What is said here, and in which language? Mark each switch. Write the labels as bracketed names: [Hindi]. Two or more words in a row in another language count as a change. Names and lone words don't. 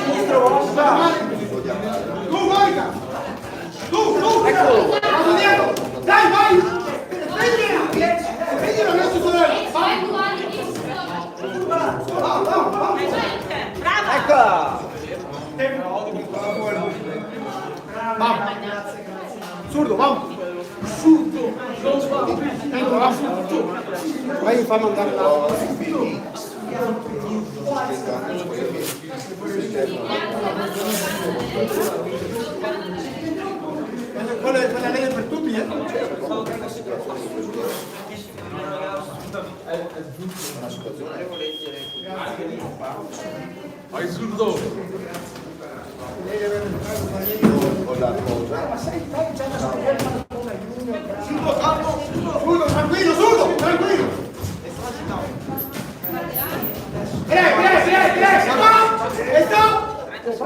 [Italian] Tu, Monica! Tu! Eccolo! Vado dietro! Dai, vai! Prendila verso sorella! Vai! Brava! Eccola! Vamos! Surdo, vamos! Surdo! Entra, vamos! Vai, fammi andare là! Quella lei è per tutti, eh? Vai surdo! Surdo, tranquillo, surdo, tranquillo! Stop!